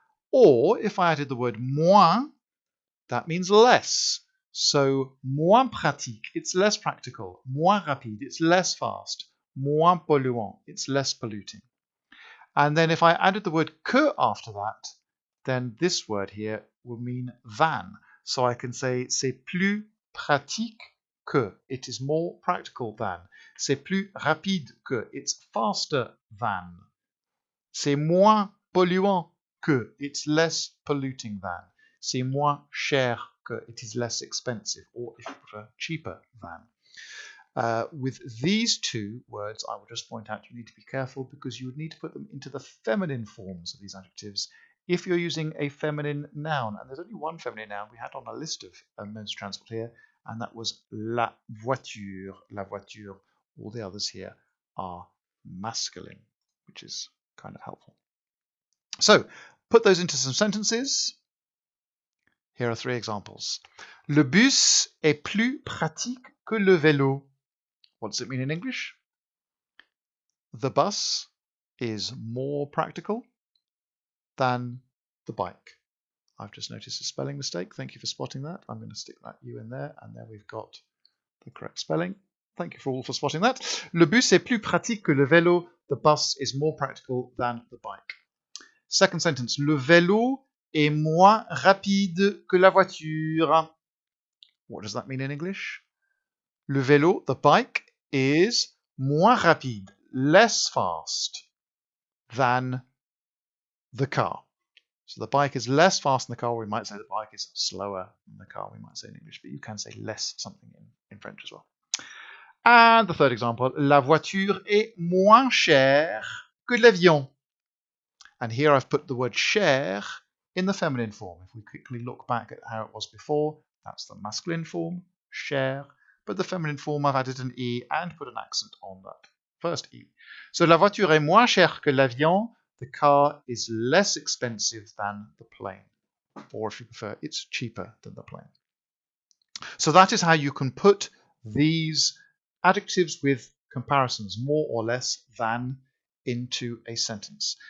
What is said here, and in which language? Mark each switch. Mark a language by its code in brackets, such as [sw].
[en] Or if I added the word moins, that means less. So [fr] moins pratique. [en] It's less practical. [fr] Moins rapide. [en] It's less fast. [fr] Moins polluant. [en] It's less polluting. And then if I added the word que after that, then this word here will mean than. So I can say [fr] c'est plus pratique que. [en] It is more practical than. [fr] C'est plus rapide que. [en] It's faster than. [fr] C'est moins polluant que. [en] It's less polluting than. [fr] C'est moins cher que. [en] It is less expensive, or if you prefer, cheaper than. With these two words, I will just point out you need to be careful because you would need to put them into the feminine forms of these adjectives if you're using a feminine noun. And there's only one feminine noun we had on a list of modes of transport here, and that was la voiture, la voiture. All the others here are masculine, which is kind of helpful. So, put those into some sentences. Here are 3 examples. [fr] Le bus est plus pratique que le vélo. [en] What does it mean in English? The bus is more practical than the bike. I've just noticed a spelling mistake. Thank you for spotting that. I'm going to stick that U in there, and there we've got the correct spelling. Thank you all for spotting that. [fr] Le bus est plus pratique que le vélo. [en] The bus is more practical than the bike. Second sentence. [fr] Le vélo est moins rapide que la voiture. [en] What does that mean in English? [fr] Le vélo, [en] the bike, is [fr] moins rapide, [en] less fast than the car. So the bike is less fast than the car. We might say the bike is slower than the car, we might say in English, but you can say less something in French as well. And the third example, [fr] la voiture est moins chère que l'avion. [en] And here I've put the word chère in the feminine form. If we quickly look back at how it was before, that's the masculine form, chère. But the feminine form, I've added an E and put an accent on that first E. [fr] So la voiture est moins chère que l'avion. [en] The car is less expensive than the plane. Or if you prefer, it's cheaper than the plane. So that is how you can put these adjectives with comparisons, more or less than, into a sentence.